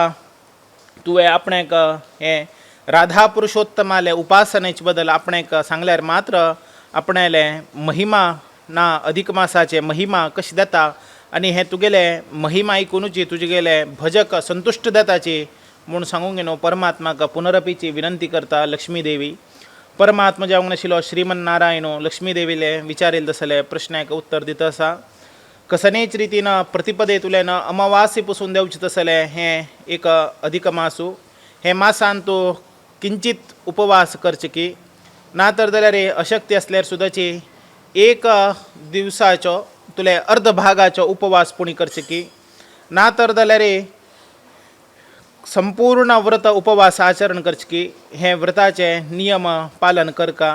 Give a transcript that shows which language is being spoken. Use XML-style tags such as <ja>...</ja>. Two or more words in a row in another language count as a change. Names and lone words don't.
<kok>तुवें आपणेक हें राधा पुरुषोत्तमाले उपासनेचे बदल आपणेक सांगल्यार मात्र आपणाले महिमा ना अधिक मासाचे महिमा कशी जाता आनी हे तुगेले महिमा आयकुनूच तुजेगेले भजक संतुश्ट जाताची म्हूण सांगूंक गेलो। परमात्माक पुनरपीची विनंती करता लक्ष्मी देवी। परमात्मा जावंक नाशिल्लो श्रीमन नारायणो लक्ष्मी देवीले विचारिल्ले तसले प्रश्नाक उत्तर दिता आसा। कसनेच रितीन प्रतिपदे तुलेन अमावासी पसून देवचे तसले हें एक अधिक मासू हे मासांतू किंचित उपवास करचे की ना तर जाल्यार अशक्य असल्यार सुद्दाची एक दिवसाचो तुले अर्ध भागाचो उपवास पुणी करचे की ना तर जाल्यार संपूर्ण व्रत उपवास आचरण करचे की हे व्रताचे नियम पालन करका।</kok>